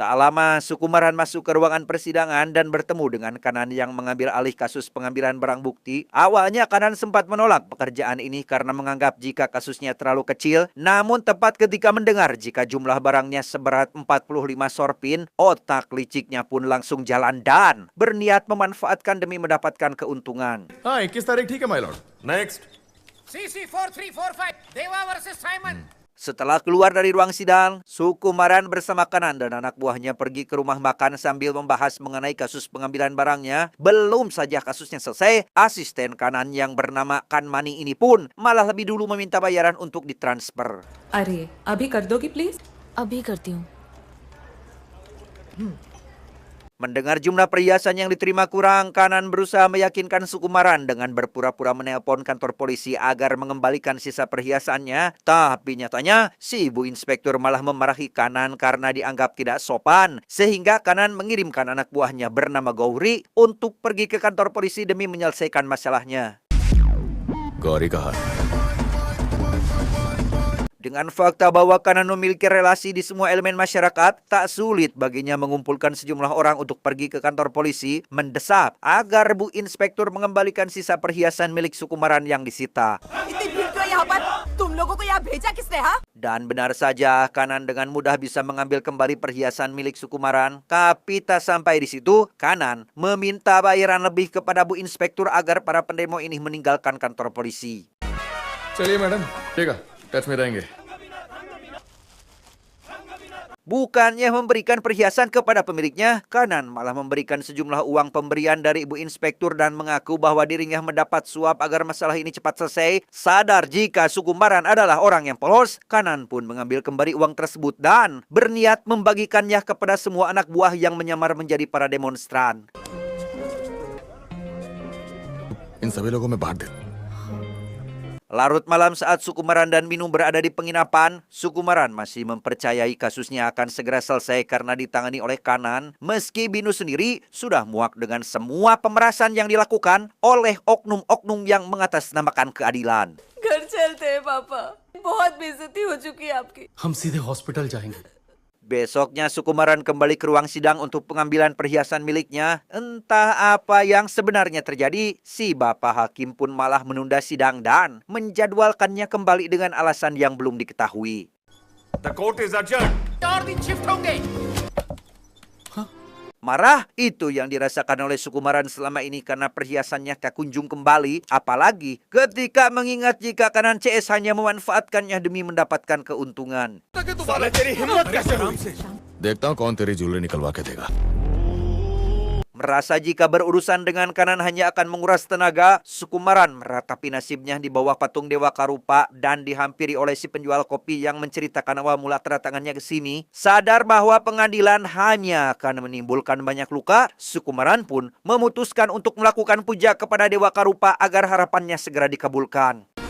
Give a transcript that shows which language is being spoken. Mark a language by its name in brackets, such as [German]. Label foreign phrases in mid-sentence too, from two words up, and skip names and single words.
[Indonesian] Tak lama, Sukumaran masuk ke ruangan persidangan dan bertemu dengan Kanan yang mengambil alih kasus pengambilan barang bukti. Awalnya Kanan sempat menolak pekerjaan ini karena menganggap jika kasusnya terlalu kecil. Namun tepat ketika mendengar jika jumlah barangnya seberat 45 sorpin, otak liciknya pun langsung jalan dan berniat memanfaatkan demi mendapatkan keuntungan. [Hindi] हाँ 21 तारीख ठीक है [English] my lord [Hindi] नेक्स्ट [English] CC 4345 Dewa versus Simon. [Indonesian] Setelah keluar dari ruang sidang, Sukumaran bersama Kanan dan anak buahnya pergi ke rumah makan sambil membahas mengenai kasus pengambilan barangnya. Belum saja kasusnya selesai, asisten Kanan yang bernama Kanmani ini pun malah lebih dulu meminta bayaran untuk ditransfer. [Hindi] अरे अभी कर दोगी प्लीज? अभी करती हूँ. [Indonesian] Mendengar jumlah perhiasan yang diterima kurang, Kanan berusaha meyakinkan Sukumaran dengan berpura-pura menelpon kantor polisi agar mengembalikan sisa perhiasannya. Tapi nyatanya, si ibu inspektur malah memarahi Kanan karena dianggap tidak sopan. Sehingga Kanan mengirimkan anak buahnya bernama Gauri untuk pergi ke kantor polisi demi menyelesaikan masalahnya. [Hindi] गौरी कहा [Indonesian] Dengan fakta bahwa Kanan memiliki relasi di semua elemen masyarakat, tak sulit baginya mengumpulkan sejumlah orang untuk pergi ke kantor polisi, mendesak agar Bu Inspektur mengembalikan sisa perhiasan milik Sukumaran yang disita. [Hindi] इतनी भीड़ क्यों यहाँ पर? तुम लोगों को यहाँ भेजा किसने हाँ? [Indonesian] Dan benar saja, Kanan dengan mudah bisa mengambil kembali perhiasan milik Sukumaran. Tapi tak sampai di situ, Kanan meminta bayaran lebih kepada Bu Inspektur agar para pendemo ini meninggalkan kantor polisi. [Hindi] चलिए मैडम ठीक है टच में रहेंगे [Indonesian] Bukannya memberikan perhiasan kepada pemiliknya, Kanan malah memberikan sejumlah uang pemberian dari Ibu Inspektur dan mengaku bahwa dirinya mendapat suap agar masalah ini cepat selesai. Sadar jika Sukumaran adalah orang yang polos, Kanan pun mengambil kembali uang tersebut dan berniat membagikannya kepada semua anak buah yang menyamar menjadi para demonstran. [Hindi] इन सभी लोगों में बांट दे [Indonesian] Larut malam saat Sukumaran dan Binu berada di penginapan, Sukumaran masih mempercayai kasusnya akan segera selesai karena ditangani oleh Kanan, meski Binu sendiri sudah muak dengan semua pemerasan yang dilakukan oleh oknum-oknum yang mengatasnamakan keadilan. [Hindi] घर चलते हैं पापा. बहुत बेइज्जती हो चुकी है आपकी. हम सीधे हॉस्पिटल जाएंगे. [Indonesian] Besoknya Sukumaran kembali ke ruang sidang untuk pengambilan perhiasan miliknya. Entah apa yang sebenarnya terjadi, si bapak hakim pun malah menunda sidang dan menjadwalkannya kembali dengan alasan yang belum diketahui. [English] the court is adjourned [Hindi] और दिन शिफ्ट होंगे. [Indonesian] Marah itu yang dirasakan oleh Sukumaran selama ini karena perhiasannya tak kunjung kembali. Apalagi ketika mengingat jika Kanan CS hanya memanfaatkannya demi mendapatkan keuntungan. [Hindi] देखता हूँ कौन तेरी ज्वेलरी निकलवा के देगा [Indonesian] Merasa jika berurusan dengan Kanan hanya akan menguras tenaga, Sukumaran meratapi nasibnya di bawah patung Dewa Karupa dan dihampiri oleh si penjual kopi yang menceritakan awal mula kedatangannya ke sini. Sadar bahwa pengadilan hanya akan menimbulkan banyak luka, Sukumaran pun memutuskan untuk melakukan puja kepada Dewa Karupa agar harapannya segera dikabulkan.